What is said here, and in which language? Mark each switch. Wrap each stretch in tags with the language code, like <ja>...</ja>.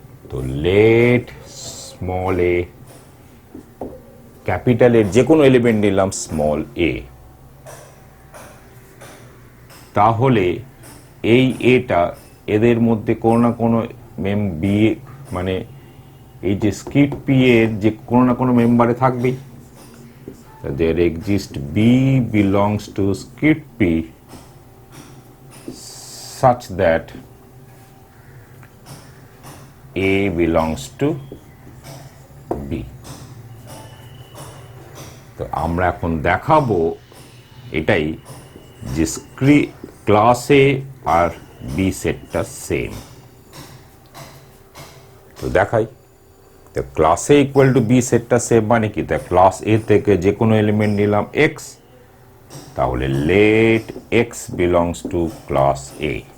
<bn>তো late small এ, capital এর যে কোনো এলিমেন্ট নিলাম স্মল এ, তাহলে এই এটা এদের মধ্যে কোনো না কোনো বি, মানে এই যে স্ক্রিপ্ট পি এর যে কোনো না কোনো মেম্বারে থাকবেই।</bn> <en>there exist B belongs to script P such that A belongs to B।</en> <bn>তো আমরা এখন দেখাবো এটাই, যে ক্লাস এ আর বি সেটটা সেম। তো দেখাই, তো class A equal to B সেটটা সেম মানে কি, তাই ক্লাস এ থেকে যে কোনো এলিমেন্ট নিলাম এক্স, তাহলে</bn> <en>Let X belongs to class A.</en>